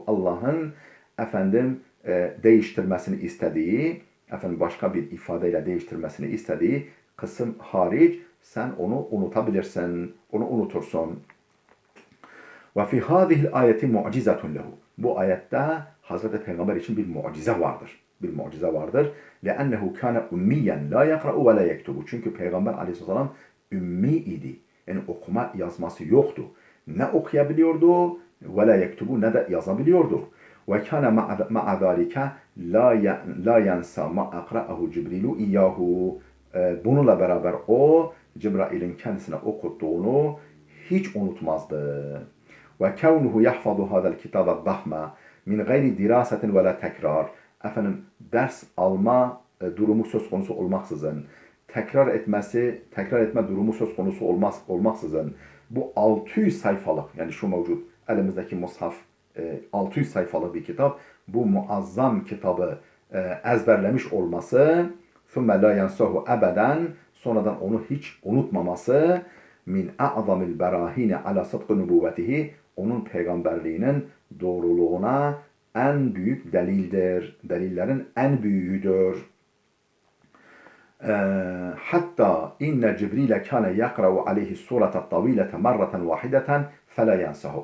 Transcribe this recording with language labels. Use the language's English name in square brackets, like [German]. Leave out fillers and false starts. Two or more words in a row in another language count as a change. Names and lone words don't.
[Turkish] Allah'ın değiştirmesini istediği, başka bir ifadeyle değiştirmesini istediği kısım hariç sen onu unutabilirsin, onu unutursun. [Arabic] وفي هذه الآية معجزة له. [Turkish] Bu ayette Hazreti Peygamber için bir mucize vardır. Bir mucize vardır. [Arabic] لَأَنَّهُ كَانَ اُمِّيًّا لَا يَقْرَأُ وَلَا يَكْتُبُ. [Turkish] Çünkü Peygamber aleyhisselam ümmi idi. Yani okuma yazması yoktu. Ne okuyabiliyordu, [Arabic] وَلَا يَكْتُبُ, [Turkish] ne de yazabiliyordu. [Arabic] وَكَانَ مَعَ ذَٰلِكَ لَا يَنْسَى مَا أَقْرَأَهُ جِبْرِيلُ اِيَّاهُ. [Turkish] Bununla beraber o Cebrail'in kendisine okuttuğunu hiç unutmazdı. [Arabic] وَكَوْنُهُ يَحْفَظُ هَذَا الْكِتَابَ الضَّخْمَ مِنْ غَيْرِ دِرَاسَةٍ وَلَا تَكْرَارٍ. [Turkish] Ders alma durumu söz konusu olmaksızın, tekrar etme durumu söz konusu olmaksızın, bu 600 sayfalık, yani şu mevcut elimizdeki mushaf 600 sayfalık bir kitap, bu muazzam kitabı ezberlemiş olması, [Arabic] ثُمَّ لَا يَنْسَهُ أَبَدًا, [Turkish] sonradan onu hiç unutmaması, [Arabic] من أعظم البراهين على صدق نبوته, [Turkish] onun peygamberliğinin doğruluğuna en büyük delildir. Delillerin en büyüğüdür. Hatta [Arabic] إن جبريل كان يقرأ عليه السورة الطويلة مرة واحدة فلا ينساه.